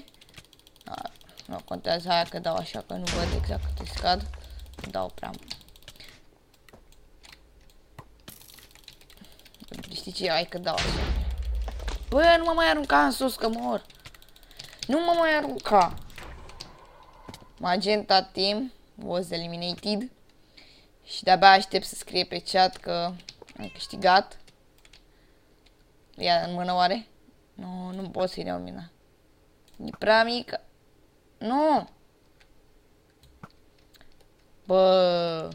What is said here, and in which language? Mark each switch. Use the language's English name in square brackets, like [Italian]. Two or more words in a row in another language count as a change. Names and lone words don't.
[Romanian] Nu contează aia că dau așa că nu văd exact cât îi scad. Dau prea mult. Știi ce? Hai că dau așa. Bă, nu mă mai arunca în sus că mor. Nu mă mai arunca. [English] Magenta team was eliminated. [Romanian] Și de-abia aștept să scrie pe chat că am câștigat. Ia în mână oare? Nu, nu pot să-i dau mina. E prea mică. Nu! Bă!